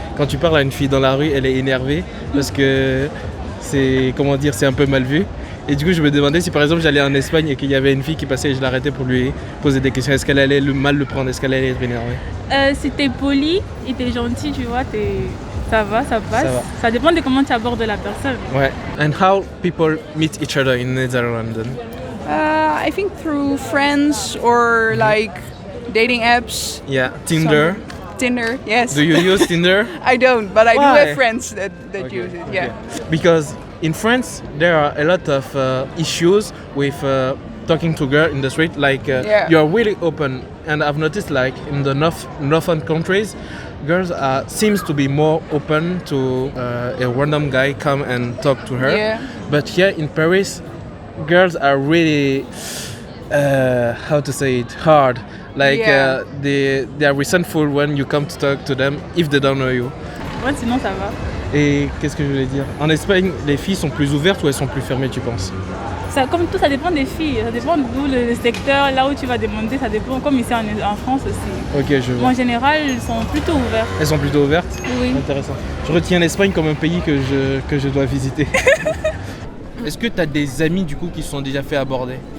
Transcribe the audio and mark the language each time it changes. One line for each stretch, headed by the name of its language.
French: Quand tu parles à une fille dans la rue, elle est énervée parce que c'est un peu mal vu. Et du coup, je me demandais si par exemple j'allais en Espagne et qu'il y avait une fille qui passait et je l'arrêtais pour lui poser des questions. Est-ce qu'elle allait mal le prendre? Est-ce qu'elle allait être énervée? Si t'es poli et t'es gentil, tu vois, ça va, ça passe. Ça va. Ça dépend de comment tu abordes la personne. Ouais.
English: And how people meet each other in Netherlands? I think through friends or like dating apps. Yeah, Tinder. Tinder, yes. Do you use Tinder? I don't, but I do Why? have friends that use it. Yeah. Because in France there are a lot of issues with talking to girls in the street. Like Yeah. you are really open, and I've noticed like in the northern countries, girls seems to be more open to a random guy come and talk to her. Yeah. But here in Paris, girls are really how to say it, hard. Like Yeah. they are resentful when you come to talk to them if they don't know you.
French: Ouais, sinon ça va. Et qu'est-ce que je voulais dire? En Espagne, les filles sont plus ouvertes ou elles sont plus fermées, tu penses? Ça, comme tout, ça dépend des filles. Ça dépend d'où le secteur, là où tu vas demander, ça dépend. Comme ici en France aussi. Ok, je Mais vois. en général, ils sont plutôt ouverts. Elles sont plutôt ouvertes? Oui. Intéressant. Je retiens l'Espagne comme un pays que je dois visiter. Est-ce que tu as des amis du coup qui se sont déjà fait aborder?